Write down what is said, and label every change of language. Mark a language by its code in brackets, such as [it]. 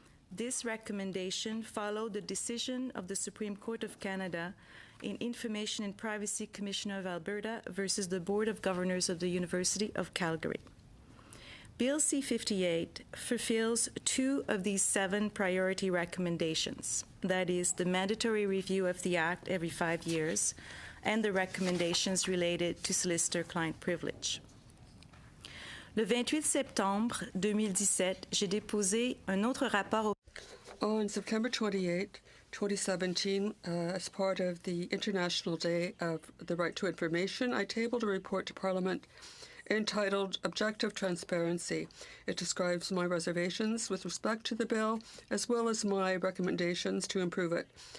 [en] This recommendation followed the decision of the Supreme Court of Canada in Information and Privacy Commissioner of Alberta versus the Board of Governors of the University of Calgary. Bill C-58 fulfills 2 of these 7 priority recommendations, that is, the mandatory review of the Act every 5 years and the recommendations related to solicitor-client privilege. [fr] Le 28 septembre 2017, j'ai déposé un autre rapport [en] On September 28, 2017, as part of the International Day of the Right to Information, I tabled a report to Parliament entitled Objective Transparency. It describes my reservations with respect to the bill, as well as my recommendations to improve it.